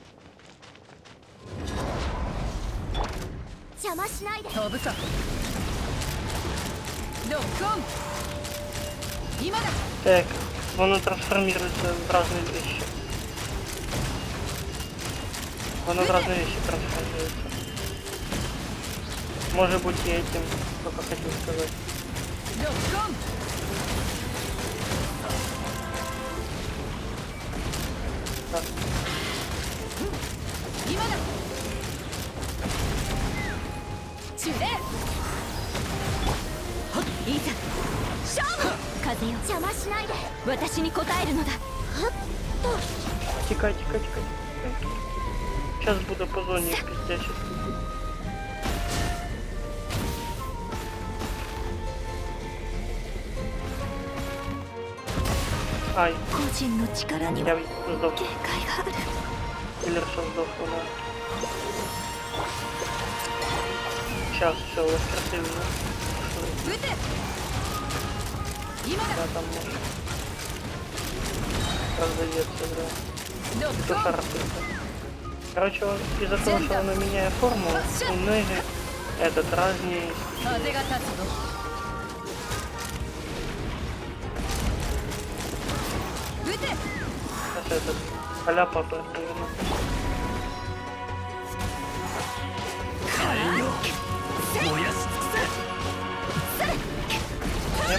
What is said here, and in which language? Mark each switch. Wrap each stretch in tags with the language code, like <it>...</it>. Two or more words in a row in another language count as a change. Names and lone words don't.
<ja>邪魔しないで。飛ぶか。ロックオン。今だ。</ja> <ru>Так, он трансформируется в разные вещи. Он в разные вещи трансформируется. Может быть и этим, только хотел сказать.</ru> <ja>ロックオン。</ja> <ru>Так.</ru> <ja>今だ。ジュレ。いざ勝負。風よ、邪魔しないで。私に応えるのだ。はっと。</ja> <uk>Тикай.</uk> <ru>Сейчас буду по зоне пиздячить. Ай,</ru> <ja>個人の力に</ja> <ru>я は сдох.</ru> <ja>限界がある。</ja> <ru>Киллерша сдохла, да. Сейчас все воскресили.</ru> <ja>撃て。今だ。</ja> <ru>Да, там может. Разойдется, да.</ru> <ja>ロック</ja> <ru>Кто</ru> <ja>オン。</ja> <ru>шарпается. Короче, из-за того, что она меняет форму, у Неги этот разный.</ru> <ja>風が立つぞ。 撃て。</ja> <ru>Сейчас этот а-ля папа, наверное.</ru> <ja>火炎よ燃やし尽くせ</ja>